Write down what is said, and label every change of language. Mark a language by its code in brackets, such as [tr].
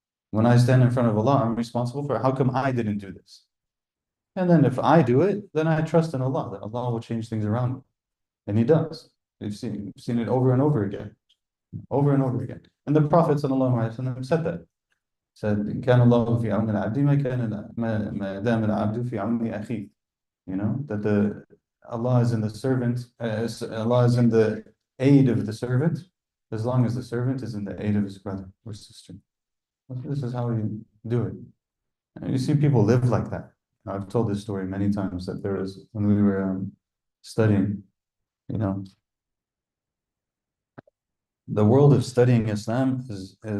[en] When I stand in front of Allah, I'm responsible for how come I didn't do this. And then if I do it, then I trust in Allah, that Allah will change things around me. And He does. We've seen it over and over again. Over and over again. And the Prophet ﷺ said that. [ar] Said, كان الله في عون العبد ما دام العبد في عون أخيه. [en] You know, that Allah is in the servant, Allah is in the aid of the servant, as long as the servant is in the aid of his brother or sister. This is how we do it. And you see people live like that. I've told this story many times, that there was, when we were studying, you know, the world of studying Islam is